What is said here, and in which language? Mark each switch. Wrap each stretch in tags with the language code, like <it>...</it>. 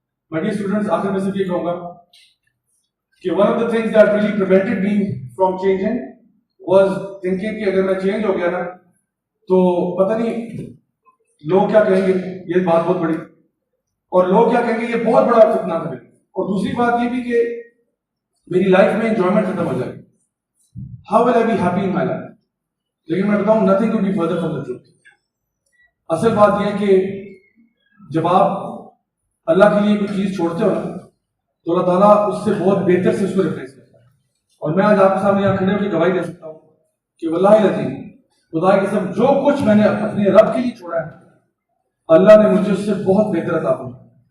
<ur>میں dear students, آخر میں صرف یہ کہوں گا کہ</ur> <en>one of the things that really prevented me from changing was thinking</en> <ur>کہ اگر میں چینج ہو گیا نا تو پتہ نہیں لوگ کیا کہیں گے, یہ بات بہت بڑی, اور لوگ کیا کہیں گے, یہ بہت بڑا فتنہ ہے. اور دوسری بات یہ بھی کہ میری لائف میں انجوائمنٹ ختم ہو جائے گی.</ur> <en>How will I be happy in my life?</en> <ur>لیکن میں بتاؤں</ur> <en>nothing could be further from the truth.</en> <ur>اصل بات یہ ہے کہ جب آپ اللہ کے لیے کوئی چیز چھوڑتے ہو نا تو اللہ تعالیٰ اس سے بہت بہتر سے اس کو ریپلیس کرتا ہے. اور میں آج آپ کے سامنے یہاں کھڑے ہو کے گواہی دے سکتا ہوں کہ واللہ العظیم, خدا کی قسم, جو کچھ میں نے اپنے رب کے لیے چھوڑا ہے اللہ نے مجھے اس سے بہت بہتر عطا فرمایا.</ur>